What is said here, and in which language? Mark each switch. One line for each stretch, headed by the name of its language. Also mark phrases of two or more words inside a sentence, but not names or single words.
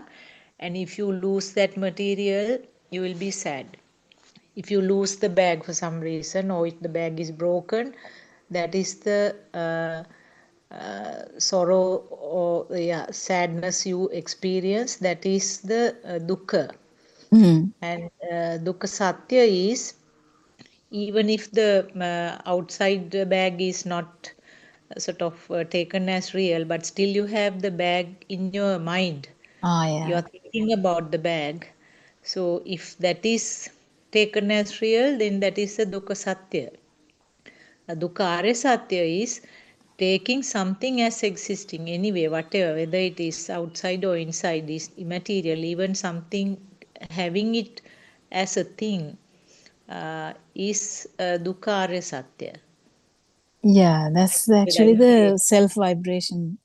English: And if you lose that material, you will be sad. If you lose the bag for some reason, or if the bag is broken, that is the sorrow or sadness you experience. That is the dukkha. And
Sanskrit: dukkha satya
English: is, even if the outside the bag is not sort of taken as real, but still you have the bag in your mind. You are thinking about the bag. So if that is taken as real, then that is the
Sanskrit: dukkha satya. Dukkha arya satya
English: is taking something as existing anyway, whatever, whether it is outside or inside, is immaterial, even something having it as a thing is
Sanskrit: dukkha arya satya.
English: Yeah, that's actually the self vibration.